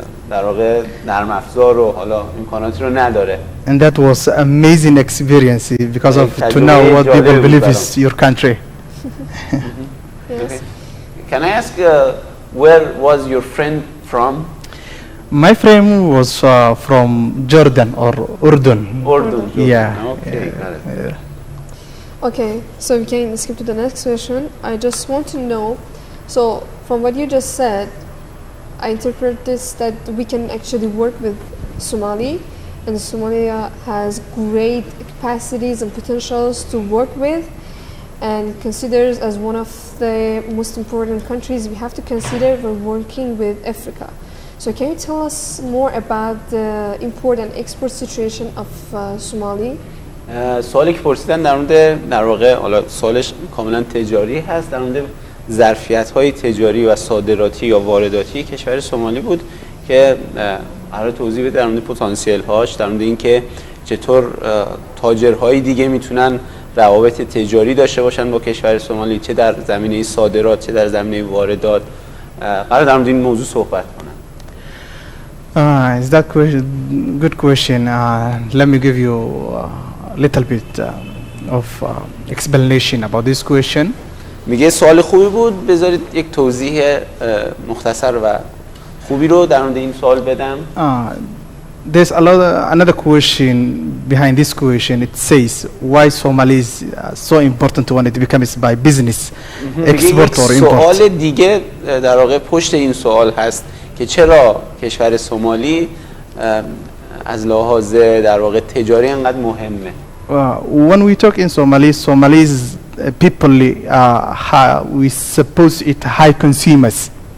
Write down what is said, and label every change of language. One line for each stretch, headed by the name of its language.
Persian: در واقع نرم افزار و حالا امکاناتی رو نداره.
English: And that was amazing experience because of to know what people believe is your country. Yes. Okay. Can I ask where was your friend from? My friend was from Jordan or Urdun. Jordan. Yeah. Okay, got it. Okay, so we can skip to the next question. I just want to know, so from what you just said, I interpret this that we can actually work with Somali, and Somalia has great capacities and potentials to work with, and considers as one of the most important countries we have to consider when working with Africa. So can you tell us more about the import and export situation of Somali?
Persian: سوالی که پرسیدن در واقع حالا سوالش کاملا تجاری هست، در مورد ظرفیت‌های تجاری و صادراتی یا وارداتی کشور سومالی بود که قرار توضیح بده در مورد پتانسیل‌هاش، در مورد اینکه چطور تاجرهای دیگه میتونن روابط تجاری داشته باشن با کشور سومالی، چه در زمینه صادرات چه در زمینه واردات. قرار در مورد این موضوع صحبت کنم.
English: Is that question good question? Let me give you a little bit of explanation about this question.
Persian: میگه سوال خوبی بود، بذارید یک توضیح مختصر و خوبی رو در مورد این سوال بدم.
English: There's another question behind this question. It says why Somali is so important when it becomes by business, export or import.
Persian: سوال دیگه در واقع پشت این سوال هست که چرا کشور سومالی از لحاظ در واقع تجاری انقدر مهمه.
English: When we talk in Somali, Somalis people we suppose it high consumers.